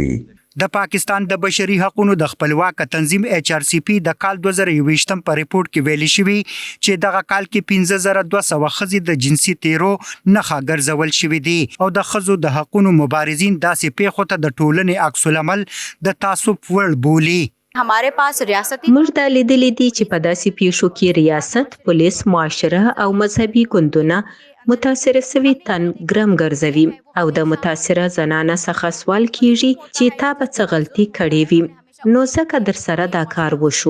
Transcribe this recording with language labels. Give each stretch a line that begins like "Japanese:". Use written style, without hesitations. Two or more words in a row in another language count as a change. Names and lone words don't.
Pashto: د پاکستان د بشري حقوقو د خپلواک تنظیم HRCP د کال 2021 په ریپورت کې ویلي شوی چې دغه کال کې 15,200 ښځې د جنسي تیرو نښه ګرځول شوې دي او د ښځو د حقوقو مبارزین داسې پیښو ته د ټولنې عکس العمل د تعصب وړ بولي.
Urdu: ہمارے پاس ریاستی
Pashto: موږ دا لیدلي دي چې په داسې پیښو کې ریاست، پولیس، معاشره او مذهبي ګوندونه متاثره سوي تن ګرم ګرځوي او د متاثره زنانه څخه سوال کیږي چې تا به څه غلطي کړې وي نو ځکه در سره دا کار وشو.